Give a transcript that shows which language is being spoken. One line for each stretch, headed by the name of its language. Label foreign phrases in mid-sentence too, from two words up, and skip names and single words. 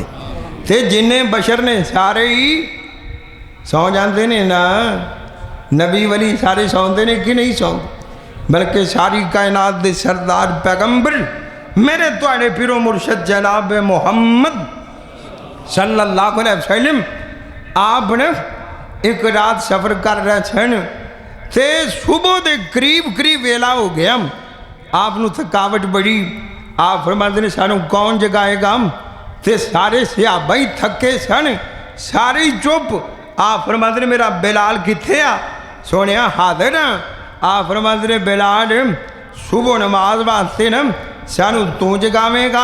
Punjabi: ਤੇ ਜਿੰਨੇ ਬਸ਼ਰ ਨੇ ਸਾਰੇ ਹੀ ਸੌਂ ਜਾਂਦੇ ਨੇ ਨਾ, ਨਬੀ ਵਲੀ ਸਾਰੇ ਸੌਂਦੇ ਨੇ ਕਿ ਨਹੀਂ ਸੌਂਦੇ, ਬਲਕਿ ਸਾਰੀ ਕਾਇਨਾਤ ਦੇ ਸਰਦਾਰ ਪੈਗੰਬਰ ਮੇਰੇ ਤੁਹਾਡੇ ਪੀਰੋ ਮੁਰਸ਼ਦ ਜਨਾਬ ਮੁਹੰਮਦ
Arabic: صلى الله عليه وسلم
Punjabi: ਆਪ ਨੇ ਏਕ ਰਾਤ ਸਫ਼ਰ ਕਰ ਰਹੇ ਸਨ ਤੇ ਸੁਬਹ ਕੇ ਕਰੀਬ ਵੇਲਾ ਹੋ ਗਿਆ। ਆਪ ਨੂੰ ਥਕਾਵਟ ਬੜੀ, ਆਪ ਫ਼ਰਮਾਤੇ ਨੇ ਸਾਨੂੰ ਕੌਣ ਜਗਾਏਗਾ, ਤੇ ਸਾਰੇ ਸਹਾਬਾ ਹੀ ਥੱਕੇ ਸਨ, ਸਾਰੇ ਹੀ ਚੁੱਪ। ਆਪ ਫ਼ਰਮਾਤੇ ਨੇ ਮੇਰਾ ਬਿਲਾਲ ਕਿੱਥੇ ਆ, ਸੋਨੇ ਹਾਜ਼ਿਰ ਆ। ਆਪ ਫ਼ਰਮਾਤੇ ਨੇ ਬਿਲਾਲ ਸੁਬਹ ਨਮਾਜ਼ ਵਾਸਤੇ ਨਾ ਸਾਨੂੰ ਤੂੰ ਜਗਾਵੇਗਾ।